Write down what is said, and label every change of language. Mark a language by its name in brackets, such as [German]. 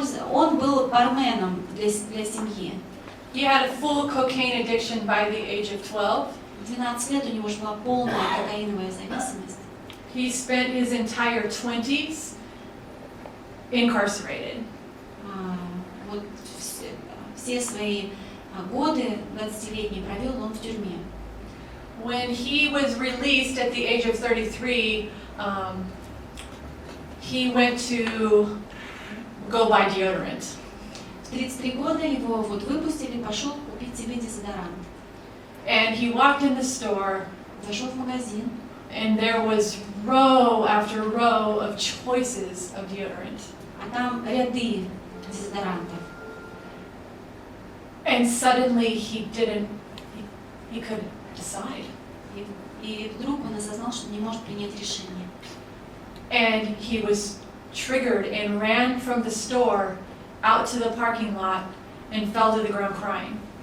[Russian] Он был барменом для семьи. [English] He had a full cocaine addiction by the age of 12. [Russian] 12 лет у него уже была полная кокаиновая зависимость. [English] He spent his entire 20s incarcerated. [Russian] Вот все свои годы 20-летние провел он в тюрьме. [English] When he was released at the age of 33, he went to go buy deodorant. [Russian] В 33 года его вот выпустили, пошел купить себе дезодорант. [English] And he walked in the store, [Russian] зашел в магазин, [English] and there was row after row of choices of deodorant. [Russian] А там ряды дезодорантов. [English] And suddenly he couldn't decide. [Russian] И вдруг он осознал, что не может принять решение. [English] And he was triggered and ran from the store out to the parking lot and fell to the ground crying.